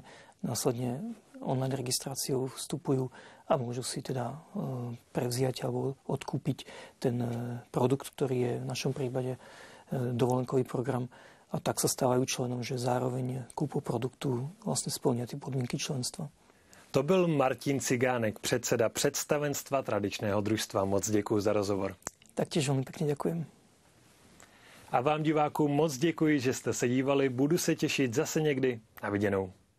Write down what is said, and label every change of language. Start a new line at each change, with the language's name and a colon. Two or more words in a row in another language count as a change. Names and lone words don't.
Slovak: Následne online registráciou vstupujú a môžu si teda prevziať alebo odkúpiť ten produkt, ktorý je v našom prípade dovolenkový program, a tak sa stávajú členom, že zároveň kúpu produktu vlastne splnia ty podmienky členstva.
Czech: To byl Martin Cigánek, předseda představenstva tradičného družstva. Moc děkuji za rozhovor.
Slovak: Taktiež veľmi pekne ďakujem.
Czech: A vám divákům moc děkuji, že jste se dívali. Budu se těšit zase někdy. Na viděnou.